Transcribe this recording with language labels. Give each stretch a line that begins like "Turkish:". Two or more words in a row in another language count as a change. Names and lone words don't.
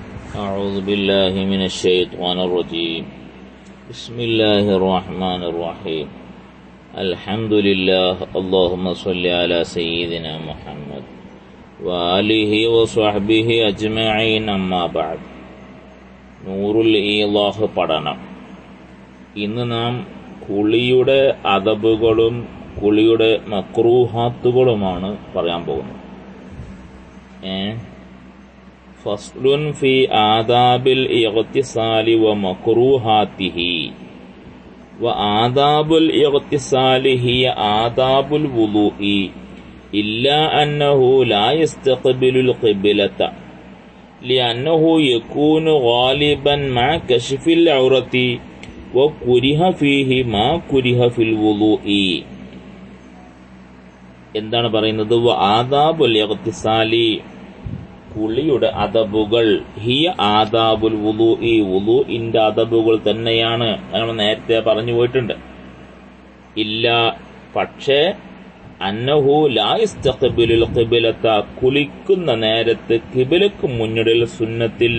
Arabic: أعوذ بالله من الشيطان الرجيم. بسم الله الرحمن الرحيم. الحمد لله. اللهم صل على سيدنا محمد وآله وصحبه أجمعين. أما بعد.
Malayalam: നൂറുൽ ഈളാഹ് പഠനം. ഇന്ന് നാം കുളിയുടെ അദബുകളും കുളിയുടെ മക്രൂഹാത്തുകളുമാണ് പറയാൻ പോകുന്നത്.
Arabic: فصل في آداب الاغتسال ومكروهاته. وآداب الاغتسال هي آداب الوضوء إلا أنه لا يستقبل القبلة لأنه يكون غالبا مع كشف العورة وكره فيه ما كره في الوضوء.
Malayalam: എന്താണ് പറയുന്നത്?
Arabic: آداب الاغتسال,
Malayalam: കുളിയുടെ അദബുകൾ,
Arabic: هي آداب الوضوء,
Malayalam: വുളൂഇന്റെ അദബുകൾ തന്നെയാണ്. നമ്മൾ നേരത്തെ പറഞ്ഞു പോയിട്ടുണ്ട്. ഇല്ല, പക്ഷേ
Arabic: أنه لا يستقبل القبلة,
Malayalam: കുളിക്കുന്ന നേരത്ത് ഖിബ്ലക്ക് മുന്നിടൽ സുന്നത്തില്ല.